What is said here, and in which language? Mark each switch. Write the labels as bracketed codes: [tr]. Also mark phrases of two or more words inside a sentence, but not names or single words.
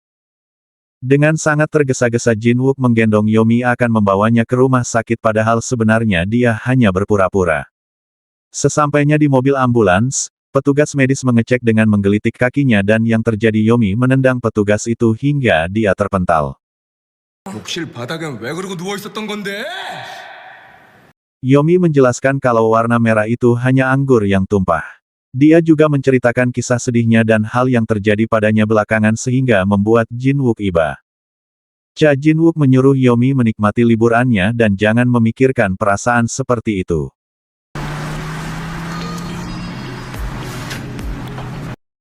[id] Dengan sangat tergesa-gesa Jin-wook menggendong Yomi akan membawanya ke rumah sakit padahal sebenarnya dia hanya berpura-pura. Sesampainya di mobil ambulans, petugas medis mengecek dengan menggelitik kakinya dan yang terjadi Yomi menendang petugas itu hingga dia terpental. [ko] 욕실 바닥엔 왜 그러고 누워 있었던 건데? [id] Yomi menjelaskan kalau warna merah itu hanya anggur yang tumpah. Dia juga menceritakan kisah sedihnya dan hal yang terjadi padanya belakangan sehingga membuat Jin-wook iba. Cha Jin-wook menyuruh Yomi menikmati liburannya dan jangan memikirkan perasaan seperti itu.